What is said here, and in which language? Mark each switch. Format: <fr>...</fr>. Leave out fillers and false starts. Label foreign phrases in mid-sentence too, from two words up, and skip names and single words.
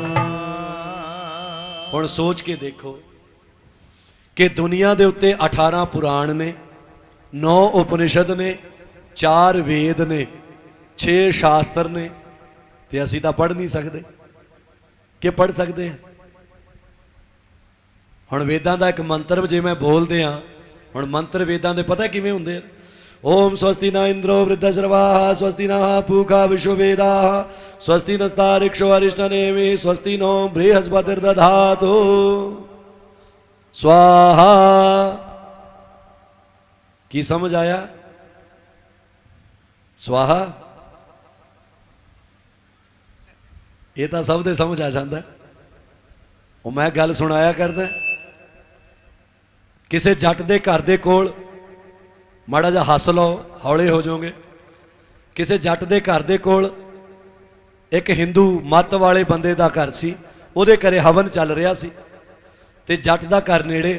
<pa>ਹੁਣ ਸੋਚ ਕੇ ਦੇਖੋ ਕਿ ਦੁਨੀਆ ਦੇ ਉੱਤੇ 18 ਪੁਰਾਣ ਨੇ, 9 ਉਪਨਿਸ਼ਦ ਨੇ, 4 ਵੇਦ ਨੇ, 6 ਸ਼ਾਸਤਰ ਨੇ, ਤੇ ਅਸੀਂ ਤਾਂ ਪੜ੍ਹ ਨਹੀਂ ਸਕਦੇ ਕਿ ਪੜ੍ਹ ਸਕਦੇ ਹਾਂ? ਹੁਣ ਵੇਦਾਂ ਦਾ ਇੱਕ ਮੰਤਰ ਜੇ ਮੈਂ ਬੋਲਦੇ ਹਾਂ, ਹੁਣ ਮੰਤਰ ਵੇਦਾਂ ਦੇ ਪਤਾ ਕਿਵੇਂ ਹੁੰਦੇ ਆ?</pa> <sa>ओम स्वस्ति न इंद्रो वृद्धश्रवाः स्वस्ति नः पूषा विश्ववेदाः स्वस्ति नस्तारिक्षो अरिष्टनेमिः स्वस्ति नो बृहस्पतिर्दधातु स्वाहा।</sa> <pa>ਕੀ ਸਮਝ ਆਇਆ?</pa> <hi>स्वाहा ये तो सब दे समझ आ जाता है।</hi> <pa>ਵੋ ਮੈਂ ਗੱਲ ਸੁਣਾਇਆ ਕਰਦਾ, ਕਿਸੀ ਜੱਟ ਦੇ ਘਰ ਦੇ ਕੋਲ ਮਾੜਾ ਜਾ ਹੱਸ ਲੋ ਹੌਲੇ ਹੋ ਜਾਓਗੇ। ਕਿਸੀ ਜੱਟ ਦੇ ਘਰ ਦੇ ਕੋਲ ਏਕ ਹਿੰਦੂ ਮਤ ਵਾਲੇ ਬੰਦੇ ਦਾ ਘਰ ਸੀ, ਉਹਦੇ ਘਰੇ ਹਵਨ ਚੱਲ ਰਿਹਾ ਸੀ ਤੇ ਜੱਟ ਦਾ ਘਰ ਨੇੜੇ।</pa>